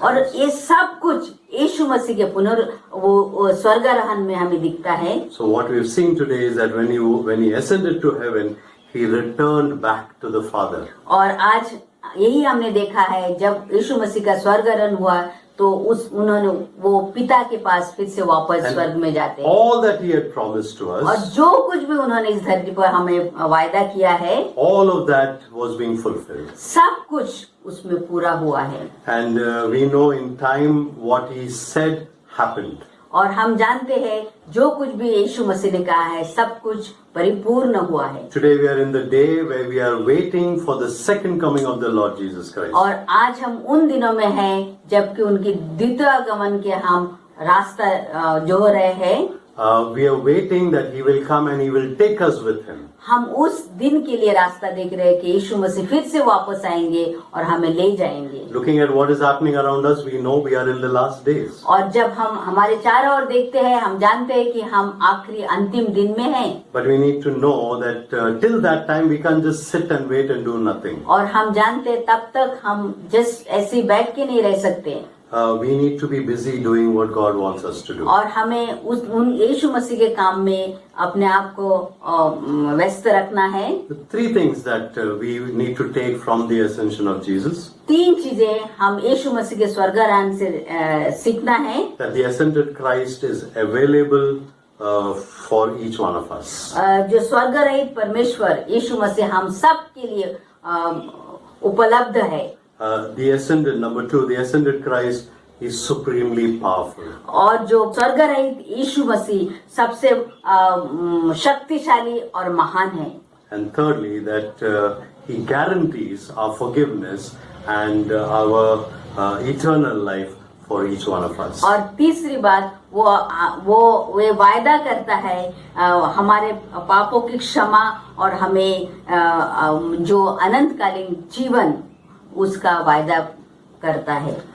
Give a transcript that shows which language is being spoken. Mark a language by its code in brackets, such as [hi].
[hi] और [en] Christ. [hi] ये सब कुछ यीशु मसीह के वो स्वर्गारोहण में हमें दिखता है. [en] So what we've seen today is that when he ascended to heaven, he returned back to the Father. [hi] और आज यही हमने देखा है जब यीशु मसीह का स्वर्गारोहण हुआ तो उन्होंने वो पिता के पास फिर से वापस स्वर्ग में जाते हैं. [en] All that he had promised to [hi] और [en] us, [hi] जो कुछ भी उन्होंने इस धरती पर हमें वायदा किया है [en] all of that was being fulfilled. [hi] सब कुछ उसमें पूरा हुआ है. [en] And we know in time what he said happened. [hi] और हम जानते हैं जो कुछ भी यीशु मसीह ने कहा है सब कुछ परिपूर्ण हुआ है. [en] Today we are in the day where we are waiting for the second coming of the Lord Jesus Christ. [hi] और आज हम उन दिनों में हैं जबकि उनकी द्वितीय आगमन के हम रास्ता जो रहे हैं. [en] We are waiting that he will come and he will take us with him. [hi] हम उस दिन के लिए रास्ता देख रहे हैं कि यीशु मसीह फिर से वापस आएंगे और हमें ले जाएंगे. [en] Looking at what is happening around us, we know we are in the last days. [hi] और जब हम हमारे चारों ओर देखते हैं हम जानते हैं कि हम आखिरी अंतिम दिन में हैं. [en] But we need to know that till that time we can't just sit and wait and do nothing. [hi] और हम जानते हैं तब तक हम जस्ट ऐसे ही बैठ के नहीं रह सकते. [en] We need to be busy doing what God wants us to do. [hi] और हमें उन यीशु मसीह के काम में अपने आप को व्यस्त रखना है. [en] The three things that we need to take from the ascension of Jesus. [hi] 3 चीजें हम यीशु मसीह के स्वर्गारोहण से सीखना है. [en] That the ascended Christ is available for each one of us. [hi] जो स्वर्गरहित परमेश्वर यीशु मसीह हम सब के लिए उपलब्ध है. [en] The ascended, number 2, the ascended Christ is supremely powerful. [hi] और जो स्वर्गरहित यीशु मसीह सबसे शक्तिशाली और महान है. [en] And thirdly, that he guarantees our forgiveness and our eternal life for each one of us. [hi] और तीसरी बात वो वायदा करता है हमारे पापों की क्षमा और हमें जो अनंतकालीन जीवन उसका वायदा करता है.